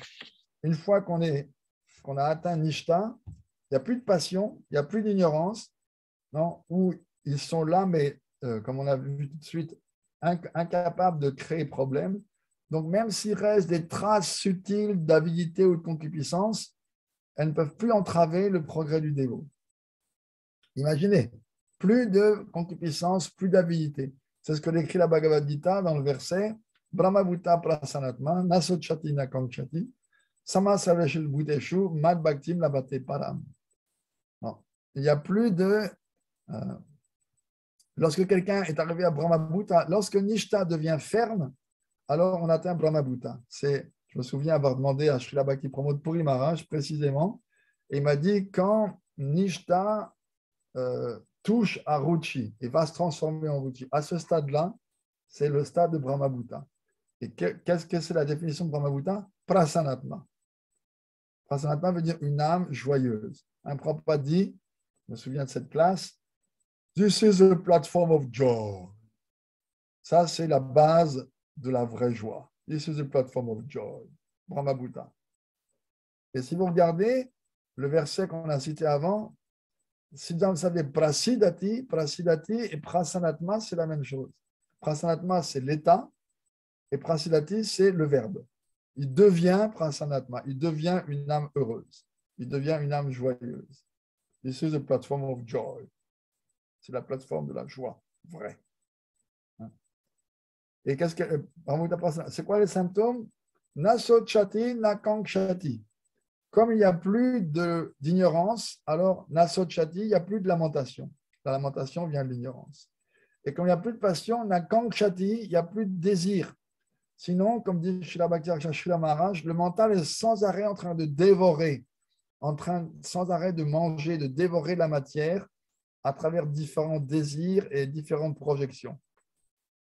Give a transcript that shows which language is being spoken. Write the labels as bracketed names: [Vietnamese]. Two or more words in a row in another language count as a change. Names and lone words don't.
[French] Une fois qu'on a atteint Nishta, il n'y a plus de passion, il n'y a plus d'ignorance, où ils sont là, mais comme on a vu tout de suite, incapables de créer problème. Donc, même s'il reste des traces subtiles d'avidité ou de concupiscence, elles ne peuvent plus entraver le progrès du dévot. Imaginez, plus de concupiscence, plus d'avidité. C'est ce que décrit la Bhagavad Gita dans le verset [Sanskrit] Brahmabhuta prasanatma nasochati nakankshati samasaveshil bhuteshu mad bhaktim labate param. [French] Il n'y a plus de... lorsque quelqu'un est arrivé à Brahmabhuta, lorsque Nishta devient ferme, alors on atteint Brahmabhuta. Je me souviens avoir demandé à Srila Bhakti Pramod Puri Maharaj précisément, et il m'a dit quand Nishta touche à Ruchi et va se transformer en Ruchi, à ce stade-là, c'est le stade de Brahmabhuta. Et qu'est-ce que c'est la définition de Brahmabhuta? Prasanatma. Prasanatma veut dire une âme joyeuse. Un Prabhupada dit, je me souviens de cette classe, [English] This is a platform of joy. [French] Ça, c'est la base de la vraie joie. [English] This is a platform of joy. [French] Brahmabhuta. Et si vous regardez le verset qu'on a cité avant, si vous savez, prasidati et prasanatma, c'est la même chose. Prasanatma, c'est l'état, et prasidati, c'est le verbe. Il devient prasanatma, il devient une âme heureuse, il devient une âme joyeuse. [English] This is a platform of joy. [French] C'est la plateforme de la joie, vraie. Et c'est quoi les symptômes? [Sanskrit] Nasochati, nakankshati. [French] Comme il n'y a plus d'ignorance, alors nasochati, il n'y a plus de lamentation. La lamentation vient de l'ignorance. Et comme il n'y a plus de passion, nakankshati, il n'y a plus de désir. Sinon, comme dit Srila Bhakti Srila Maharaj, le mental est sans arrêt en train de dévorer, sans arrêt de manger, de dévorer la matière à travers différents désirs et différentes projections.